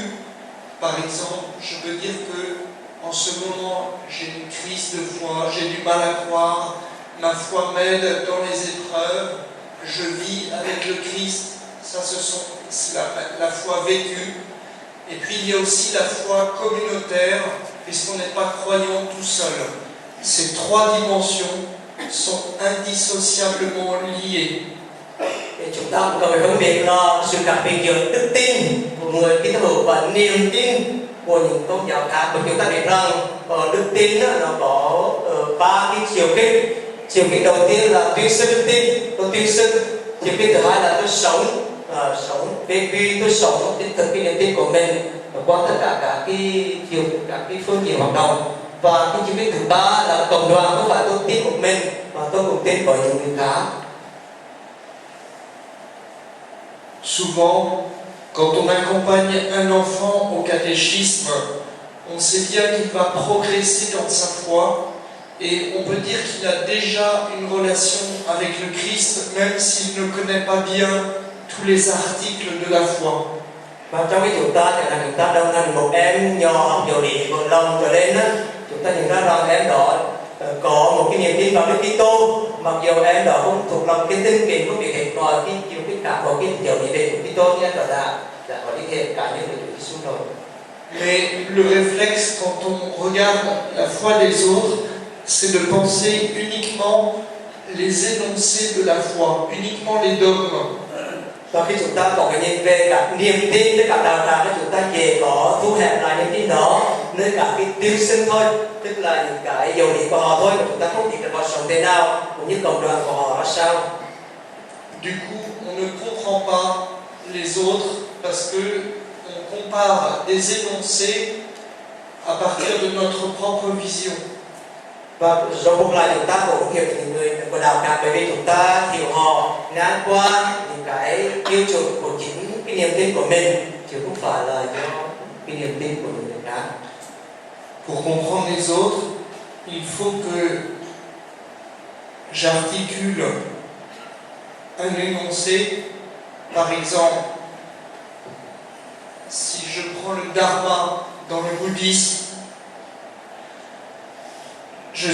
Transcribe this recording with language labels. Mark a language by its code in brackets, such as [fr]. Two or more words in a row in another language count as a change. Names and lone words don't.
[fr] Par exemple, je peux dire que en ce moment, j'ai une crise de foi, j'ai du mal à croire, ma foi m'aide dans les épreuves, je vis avec le Christ, ça c'est la foi vécue. Et puis il y a aussi la foi communautaire, puisqu'on n'est pas croyant tout seul. Ces 3 dimensions sont indissociablement liées. [vi] Thì chúng ta cũng cần phải phân biệt là sự khác biệt giữa đức tin của người Kitô hữu và niềm tin của những tôn giáo khác. Bởi chúng ta biết rằng đức tin nó có 3 cái chiều kích. Chiều kích đầu tiên là tuyên xưng đức tin, tôi tuyên xưng. Chiều kích thứ hai là tôi sống về vì tôi sống trên thực cái niềm tin của mình qua tất cả các cái phương diện hoạt động. Và cái chiều kích thứ ba là cộng đoàn, không phải tôi tin một mình mà tôi cũng tin với những người khác. [fr] Souvent, quand on accompagne un enfant au catéchisme, on sait bien qu'il va progresser dans sa foi et on peut dire qu'il a déjà une relation avec le Christ, même s'il ne connaît pas bien tous les articles de la foi. [vi] Và trong cái chúng ta chẳng hạn chúng ta đồng hành một em nhỏ học giáo lý còn lòng trở lên á, chúng ta nhận ra rằng em đó có một cái niềm tin vào Đức Kitô, mặc dù em đó không thuộc lòng cái tinh kính, không biết hết mọi cái chiều kích cả của cái giáo lý về Đức Kitô, nhưng em đó đã có liên hệ cá nhân với Chúa Giêsu rồi. [fr] Mais le réflexe quand on regarde la foi des autres, c'est de penser uniquement les énoncés de la foi, uniquement les dogmes. [vi] Và khi chúng ta có cái nhìn về các niềm tin với các đạo tràng, chúng ta chỉ có thu hẹp lại niềm tin đó nơi các cái tuyên xưng thôi, tức là những cái giáo lý của họ thôi, mà chúng ta không biết là họ sống thế nào cũng như cộng đoàn của họ ra sao. [fr] Du coup, on ne comprend pas les autres parce que on compare des énoncés à partir de notre propre vision. [vi] Và do cùng lại chúng ta cũng hiểu những người của đạo tràng bởi vì chúng ta hiểu họ ngang qua những cái tiêu chuẩn của chính cái niềm tin của mình, chứ không phải là do cái niềm tin của những người khác. [fr] Pour comprendre les autres, il faut que j'articule un énoncé. Par exemple, si je prends le dharma dans le bouddhisme, je